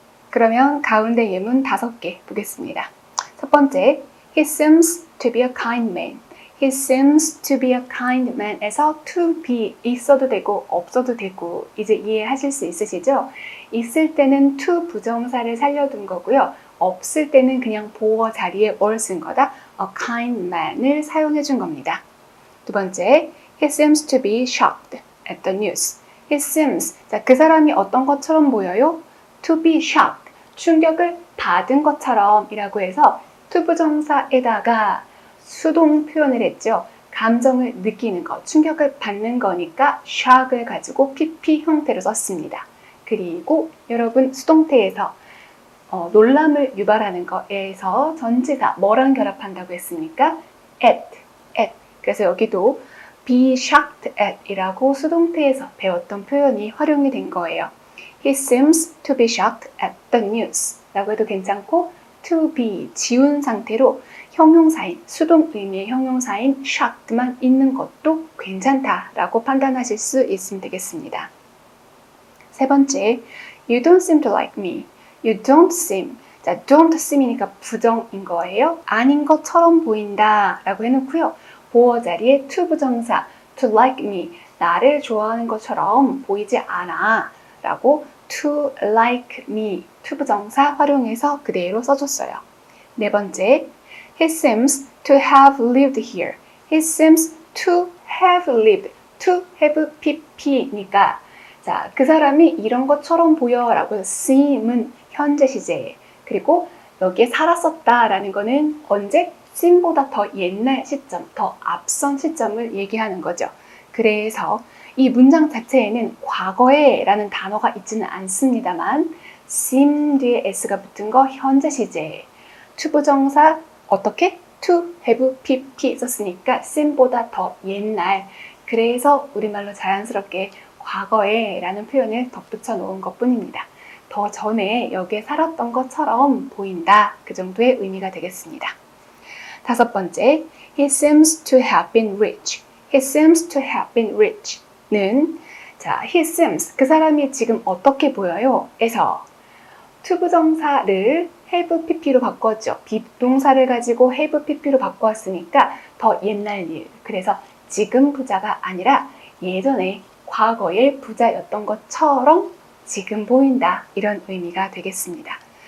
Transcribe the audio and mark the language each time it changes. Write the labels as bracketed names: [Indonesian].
[Korean] 그러면 가운데 예문 5개 보겠습니다. 첫 번째, [English] he seems to be a kind man. He seems to be a kind man [Korean] 에서 to be 있어도 되고 없어도 되고 이제 이해하실 수 있으시죠? 있을 때는 to 부정사를 살려둔 거고요. 없을 때는 그냥 보어 자리에 뭘 쓴 거다? [English] A kind man [Korean] 을 사용해 준 겁니다. 두 번째, [English] he seems to be shocked at the news. He seems, [Korean] 자, 그 사람이 어떤 것처럼 보여요? [English] To be shocked, [Korean] 충격을 받은 것처럼 이라고 해서 to 부정사에다가 수동 표현을 했죠. 감정을 느끼는 것, 충격을 받는 거니까 shock을 가지고 pp 형태로 썼습니다. 그리고 여러분 수동태에서 놀람을 유발하는 거에서 전치사 뭐랑 결합한다고 했습니까? [English] at. [Korean] 그래서 여기도 be shocked at 이라고 수동태에서 배웠던 표현이 활용이 된 거예요. [English] He seems to be shocked at the news [Korean] 라고 해도 괜찮고 to be 지운 상태로 형용사인, 수동 의미의 형용사인 shocked만 있는 것도 괜찮다라고 판단하실 수 있으면 되겠습니다. 세 번째, [English] you don't seem to like me. You don't seem. [Korean] 자, don't seem이니까 부정인 거예요. 아닌 것처럼 보인다 라고 해놓고요. 보어 자리에 to 부정사, [English] to like me. [Korean] 나를 좋아하는 것처럼 보이지 않아 라고 [English] to like me, [Korean] to 부정사 활용해서 그대로 써줬어요. 네 번째, [English] he seems to have lived here. He seems to have lived. [Korean] to have pp니까 자, 그 사람이 이런 것처럼 보여 라고 seem은 현재 시제, 그리고 여기에 살았었다라는 거는 언제? sin보다 더 옛날 시점, 더 앞선 시점을 얘기하는 거죠. 그래서 이 문장 자체에는 과거에 라는 단어가 있지는 않습니다만 sim 뒤에 s가 붙은 거 현재 시제, 투부정사 어떻게? to, have, pp 썼으니까 sim보다 더 옛날, 그래서 우리말로 자연스럽게 과거에 라는 표현을 덧붙여 놓은 것 뿐입니다. 더 전에 여기에 살았던 것처럼 보인다, 그 정도의 의미가 되겠습니다. 다섯 번째, [English] he seems to have been rich. He seems to have been rich [Korean] 는 자, [English] he seems, [Korean] 그 사람이 지금 어떻게 보여요? 에서 투부정사를 have pp로 바꿨죠. 비동사를 가지고 have pp로 바꿨으니까 더 옛날 일, 그래서 지금 부자가 아니라 예전에 과거의 부자였던 것처럼 지금 보인다, 이런 의미가 되겠습니다.